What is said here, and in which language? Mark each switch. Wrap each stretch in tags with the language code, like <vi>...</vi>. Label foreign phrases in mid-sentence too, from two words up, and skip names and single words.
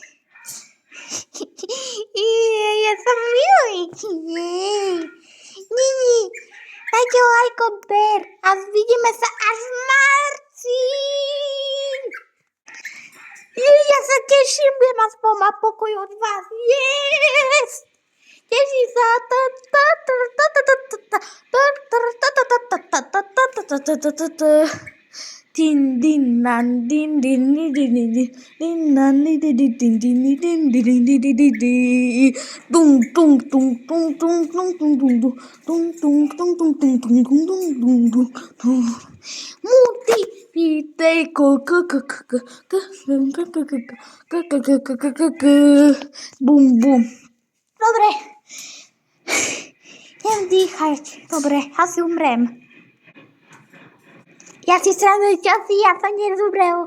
<sk>Ja som milujem. Dajte like, odber a vidíme sa až v marci. Ja sa teším, budem aspoň mať pokoj od vás. Yes! Teším sa. Din din nan din din din din din din nan din din din din din din din din din din tung tung tung tung tung tung tung tung tung tung tung tung tung tung tung tung tung tung multi video bum bum. Dobre, neviem dýchať. Dobre, asi umrem. Ja si srandujem časy, ja som nezumrel.</sk>